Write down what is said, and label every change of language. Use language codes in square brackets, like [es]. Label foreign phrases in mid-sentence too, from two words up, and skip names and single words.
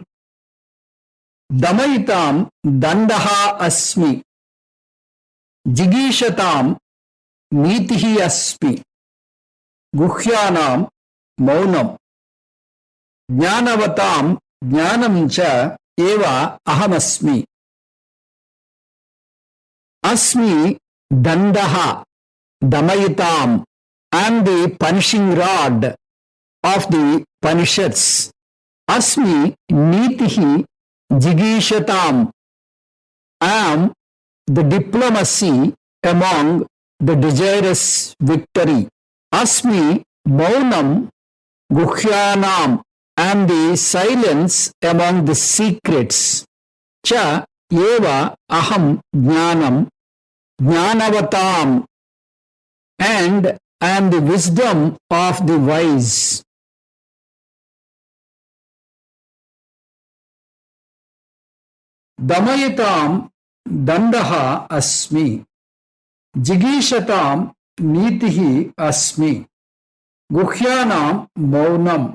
[sa] Damayitam dandaha asmi jigishatam nitihi asmi guhyanam maunam jnanavatam jnanam cha eva ahamasmi. Asmi dandaha damayitam. [en] I am the punishing rod of the punishers. [sa] Asmi nitihi jigishatam. [en] I am the diplomacy among the desirous victory. [sa] Asmi maunam guhyanam. [en] I am the silence among the secrets. [sa] Cha eva aham jnanam jnanavatam. [en] And I am the wisdom of the wise. [sa] Damayatam dandaha asmi. Jigishatam nitihi asmi. Guhyanam maunam.